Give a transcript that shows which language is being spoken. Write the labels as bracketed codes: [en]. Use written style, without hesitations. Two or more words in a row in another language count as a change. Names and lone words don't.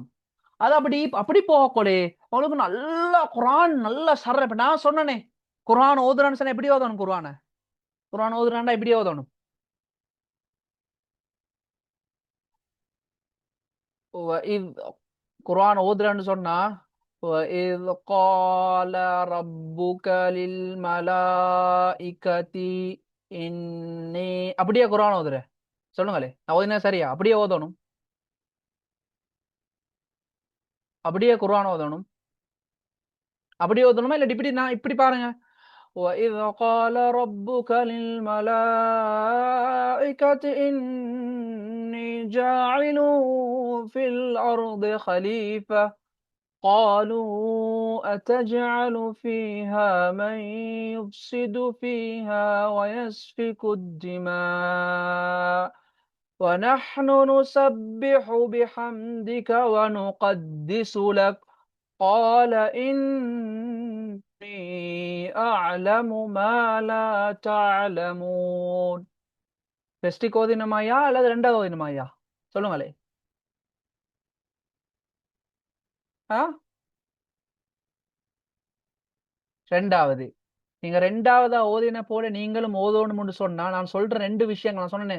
[ta] அது அப்படி போகக்கூடே உங்களுக்கு நல்லா குரான் நல்லா சர. இப்ப நான் சொன்னனே குரான் ஓதுறான்னு சொன்ன எப்படி ஓதணும்? குரான் ஓதுறான்டா எப்படி ஓதணும்? குரான் ஓதுறான்னு சொன்னா [ar] وَإِذْ قَالَ رَبُّكَ لِلْمَلَائِكَةِ إِنِّي [ta] அப்படியே குரான் ஓதுற சொல்லுங்களே. நான் ஓதுனா சரியா? அப்படியே ஓதணும். அப்படியே குரான் ஓதணும். அப்படியே ஓதணுமா இல்ல இப்படி? நான் இப்படி பாருங்க. [ar] وَإِذْ قَالَ رَبُّكَ لِلْمَلَائِكَةِ إِنِّي جَاعِلٌ فِي الْأَرْضِ خَلِيفَةً قالوا أتجعل فيها من يفسد فيها ويسفك الدماء ونحن نسبح بحمدك ونقدس لك قال إني أعلم ما لا تعلمون. [ta] ஃபர்ஸ்ட் ஓதினமாயா அல்லது ரெண்டாவது ஓதினமாயா சொல்லுங்களே. ரெண்டாவது. நீங்க ரெண்டாவதா ஓதின போல நீங்களும் ஓதணும்னு சொன்னா நான் சொல்ற 2 விஷயங்கள் நான் சொன்னேன்.